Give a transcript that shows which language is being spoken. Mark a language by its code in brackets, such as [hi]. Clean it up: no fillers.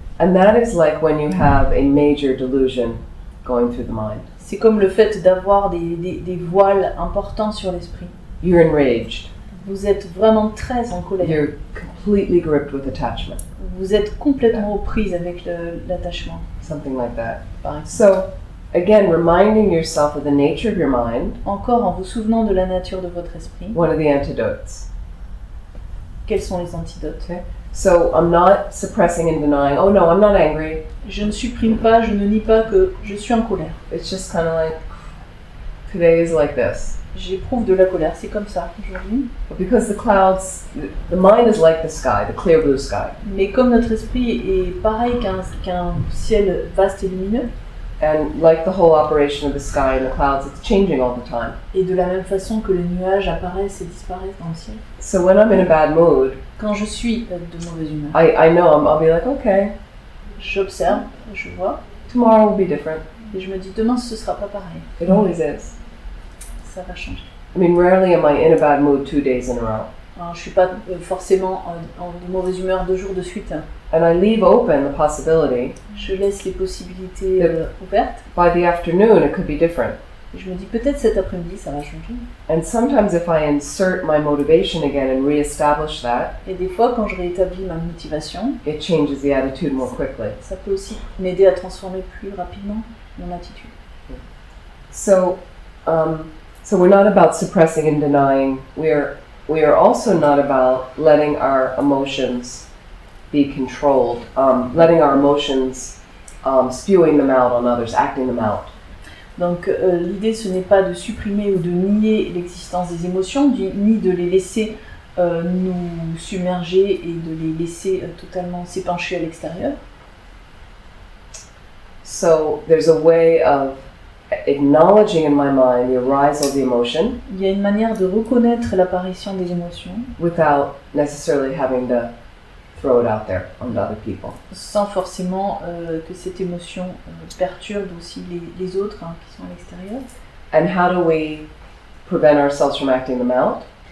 [en] And that is like when you have a major delusion going through the mind. [fr] C'est comme le fait d'avoir des voiles importants sur l'esprit. [en] You're enraged. [fr] Vous êtes vraiment très en colère. [en] You're completely gripped with attachment, [fr] Vous êtes complètement aux prises avec l'attachement, [en] something like that. [fr] par exemple. [en] So, again, reminding yourself of the nature of your mind, [fr] Encore en vous souvenant de la nature de votre esprit, [en] one of the antidotes. [fr] quels sont les antidotes? [en] So, I'm not suppressing and denying, oh no, I'm not angry. [fr] Je ne supprime pas, je ne nie pas que je suis en colère. [en] It's just kind of like, today is like this. [fr] J'éprouve de la colère, c'est comme ça aujourd'hui. [en] But because the clouds, the mind is like the sky, the clear blue sky. [fr] Mais comme notre esprit est pareil qu'un ciel vaste et lumineux, [en] And like the whole operation of the sky and the clouds, it's changing all the time. [fr] et de la même façon que les nuages apparaissent et disparaissent dans le ciel. [en] So when I'm in a bad mood, [fr] Quand je suis de mauvaise humeur, [en] I know I'll be like, okay, [fr] j'observe, je vois, [en] tomorrow will be different. [fr] et je me dis demain ce sera pas pareil, [en] It always is. [fr] ça va changer. [en] I mean, rarely am I in a bad mood 2 days in a row. [fr] Alors, je suis pas forcément de mauvaise humeur 2 jours de suite. [en] And I leave open the possibility, [fr] Je laisse les possibilités ouvertes. [en] by the afternoon it could be different. [fr] Et je me dis peut-être cet après-midi ça va changer. [en] And sometimes if I insert my motivation again and reestablish that, [fr] Et des fois quand je réétablis ma motivation, [en] it changes the attitude more quickly. [fr] ça peut aussi m'aider à transformer plus rapidement mon attitude. [en] So we're not about suppressing and denying. We are also not about letting our emotions be controlled, letting our emotions spewing them out on others, acting them out. [fr] Donc l'idée ce n'est pas de supprimer ou de nier l'existence des émotions, ni de les laisser nous submerger et de les laisser totalement s'épancher à l'extérieur. [en] So there's a way of acknowledging in my mind the arisal of the emotion [fr] Il y a une manière de reconnaître l'apparition des émotions [en] without necessarily having to throw it out there on other people. [fr] sans forcément que cette émotion perturbe aussi les autres qui sont à l'extérieur. [en] And how do we prevent ourselves from acting them out?